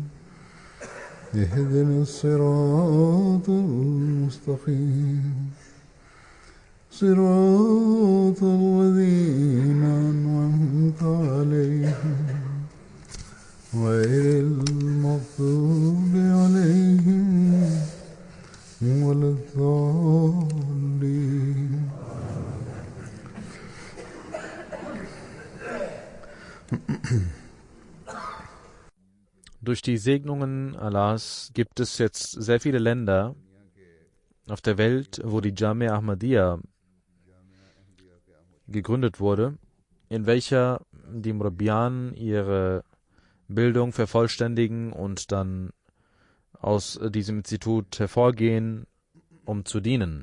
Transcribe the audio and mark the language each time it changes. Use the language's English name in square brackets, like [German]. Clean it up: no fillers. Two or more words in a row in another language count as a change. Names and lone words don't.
[Arabic] اهدنا الصراط المستقيم صراط الذين أنعمت عليهم غير المغضوب عليهم ولا الضالين. [German] Durch die Segnungen Allahs gibt es jetzt sehr viele Länder auf der Welt, wo die Jamia Ahmadiyya gegründet wurde, in welcher die Murabbiyan ihre Bildung vervollständigen und dann aus diesem Institut hervorgehen, um zu dienen.